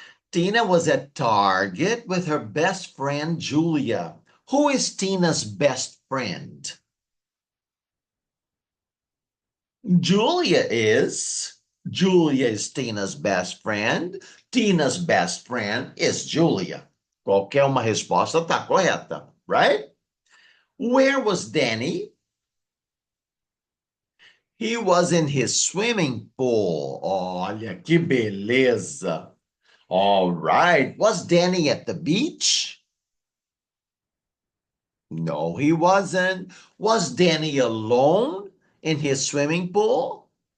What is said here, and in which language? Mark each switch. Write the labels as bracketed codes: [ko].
[en] Tina was at Target with her best friend, Julia. Who is Tina's best friend? Julia is. Julia is Tina's best friend. Tina's best friend is Julia. [pt] Qualquer uma resposta está correta, right? [en] Where was Danny? He was in his swimming pool. [pt] Olha que beleza. [en] All right. Was Danny at the beach? No, he wasn't. Was Danny alone in his swimming pool?